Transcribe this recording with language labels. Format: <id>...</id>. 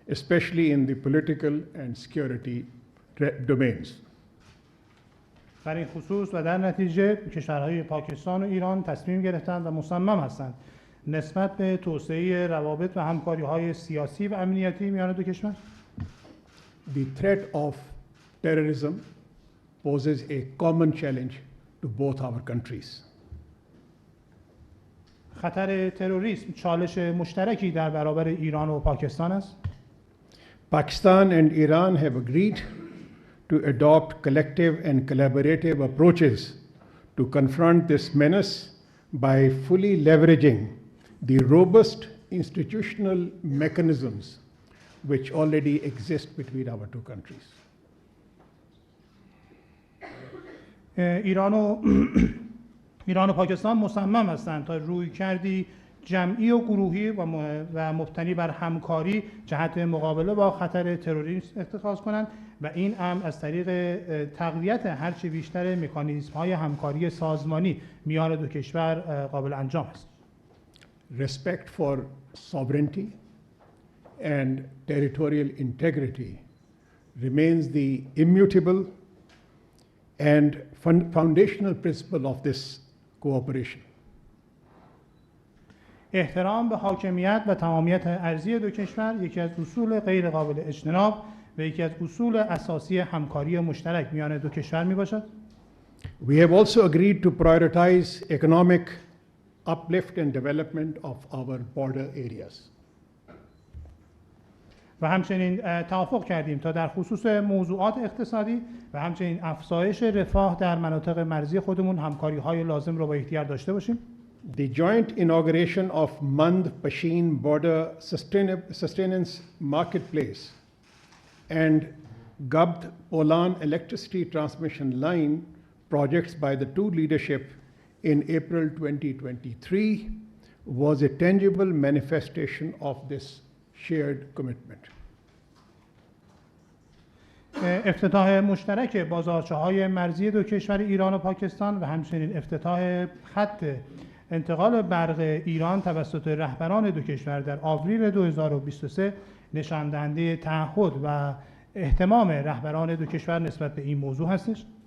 <en>especially in the political and security domains.</en> <fa>در این خصوص و در نتیجه کشورهای پاکستان و ایران تصمیم گرفتند و مصمم هستند نسبت به توسعه روابط و همکاری‌های سیاسی و امنیتی میان دو کشور.</fa> <en>The threat of terrorism poses a common challenge to both our countries.</en> <fa>خطر تروریسم چالش مشترکی در برابر ایران و پاکستان است.</fa> <en>Pakistan and Iran have agreed to adopt collective and collaborative approaches to confront this menace by fully leveraging the robust institutional mechanisms which already exist between our two countries.</en> <fa>ایران و پاکستان مصمم هستند تا رویکردی جمعی و گروهی و مبتنی بر همکاری جهت مقابله با خطر تروریسم اتخاذ کنند و این امر از طریق تقویت هرچه بیشتر مکانیزم‌های همکاری سازمانی میان دو کشور قابل انجام است.</fa> <en>Respect for sovereignty and territorial integrity remains the immutable and foundational principle of this cooperation.</en> <fa>احترام به حاکمیت و تمامیت ارضی دو کشور یکی از اصول غیر قابل اجتناب و یکی از اصول اساسی همکاری مشترک میان دو کشور می باشد.</fa> <en>We have also agreed to prioritize economic uplift and development of our border areas.</en> <fa>و همچنین توافق کردیم تا در خصوص موضوعات اقتصادی و همچنین افزایش رفاه در مناطق مرزی خودمون همکاری‌های لازم رو با یکدیگر داشته باشیم.</fa> <en>The joint inauguration of Mand-Pashin Border Sustenance Marketplace and Gabd-Polan electricity transmission line projects by the two leadership in April 2023 was a tangible manifestation of this shared commitment.</en> <fa>افتتاح مشترک بازارچه‌های مرزی دو کشور ایران و پاکستان و همچنین افتتاح خط انتقال برق ایران توسط رهبران دو کشور در آوریل 2023 نشان دهنده تعهد و اهتمام رهبران دو کشور نسبت به این موضوع هستش.</fa>